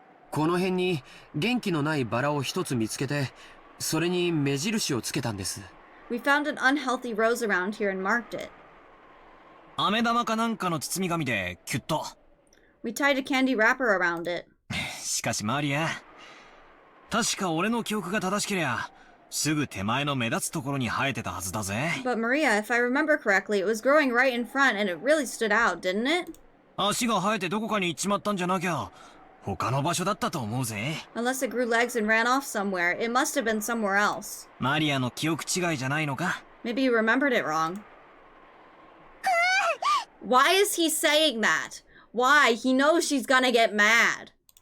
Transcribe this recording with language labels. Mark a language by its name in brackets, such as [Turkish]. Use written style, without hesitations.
[Japanese] この辺に元気のないバラを一つ見つけて、それに目印をつけたんです。 [English] We found an unhealthy rose around here and marked it. [Japanese] 飴玉かなんかの包み紙でキュッと。 [English] We tied a candy wrapper around it. [Japanese] しかしマリア、確か俺の記憶が正しけりゃ、すぐ手前の目立つところに生えてたはずだぜ。 [English] But Maria, if I remember correctly, it was growing right in front and it really stood out, didn't it? [Japanese] 足が生えてどこかに行っちまったんじゃなきゃ、他の場所だったと思うぜ。 [English] Unless it grew legs and ran off somewhere, it must have been somewhere else. [Japanese] マリアの記憶違いじゃないのか？ [English] Maybe you remembered it wrong. Why is he saying that? Why? He knows she's gonna get mad.